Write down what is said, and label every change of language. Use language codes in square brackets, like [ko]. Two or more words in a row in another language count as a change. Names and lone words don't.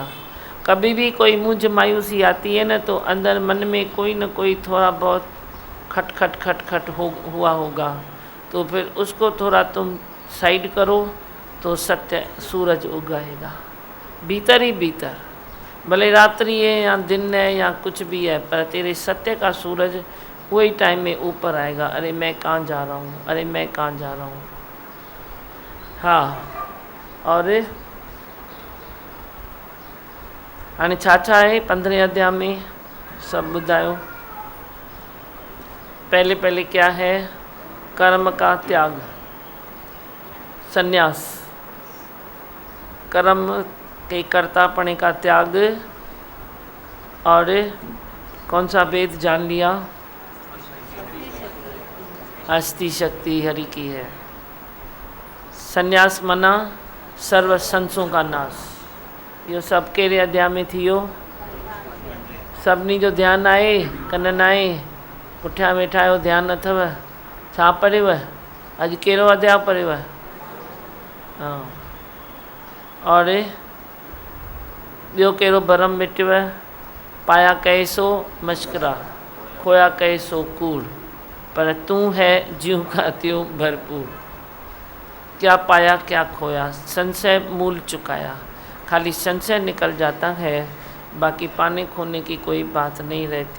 [hi] कभी भी कोई मुझ मायूसी आती है ना, तो अंदर मन में कोई ना कोई थोड़ा बहुत खट खट खट खट हुआ होगा, तो फिर उसको थोड़ा तुम साइड करो तो सत्य सूरज उगाएगा भीतर ही भीतर। भले रात्रि है या दिन है या कुछ भी है, पर तेरे सत्य का सूरज वही टाइम में ऊपर आएगा। अरे मैं कहाँ जा रहा हूँ, अरे मैं कहाँ जा रहा हूँ। [sd] हाँ, और हाणे छा है 15 अध्याय में सब ॿुधायो। [hi] पहले क्या है, कर्म का त्याग, संन्यास, कर्म के कर्तापणे का त्याग। और कौन सा वेद जान लिया, हस्ती शक्ति हरि की है। संन्यास मना सर्व संसों का नाश। [sd] यो सब कहिड़े अध्याय में थियो, सभिनी जो ध्यानु आहे, कननि आहे, पुठियां वेठा आहियो ध्यानु अथव, छा पढ़ियव, अॼु कहिड़ो अध्याय पढ़ियव। हाँ, और ॿियो कहिड़ो भरम मिटियव, [hi] पाया कहे सो मश्करा, खोया कहे सो कूड़, पर तू है ज्यों का त्यों भरपूर। क्या पाया क्या खोया, संशय मूल चुकाया। खाली संशय निकल जाता है, बाकी पाने खोने की कोई बात नहीं रहती।